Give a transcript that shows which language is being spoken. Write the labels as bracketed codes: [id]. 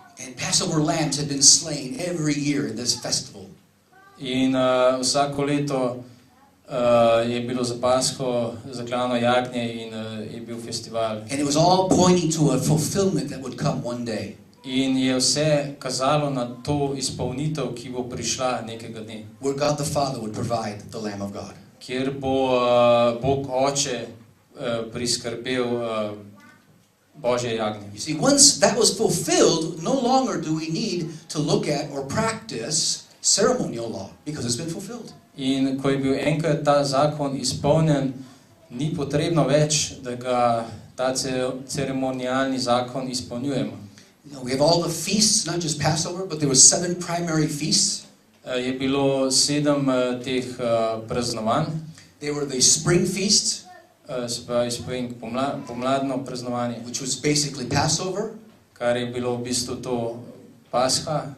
[en] And Passover lambs had been slain every year in this festival. [sl] In vsako leto je bilo za Pasko zaklano jagnje in je bil festival. [en] And it was all pointing to a fulfillment that would come one day. [sl] In je vse kazalo na to izpolnitev, ki bo prišla nekega dne. [en] Where God the Father would provide the Lamb of God. [sl] Kjer bo Bog Oče priskrbel Božje jagnje. [en] You see, once that was fulfilled, no longer do we need to look at or practice ceremonial law because it's been fulfilled. [sl] In ko je bil enkrat ta zakon izpolnjen, ni potrebno več, da ga ta ceremonialni zakon izpolnjujemo. [en] You know, we have all the feasts, not just Passover, but there were 7 primary feasts. [sl] Je bilo 7 teh praznovanj. [en] They were the spring feast, [sl] Se pravi spring, pomladno praznovanje, [en] which was basically Passover, [sl] kar je bilo v bistvu to Pascha.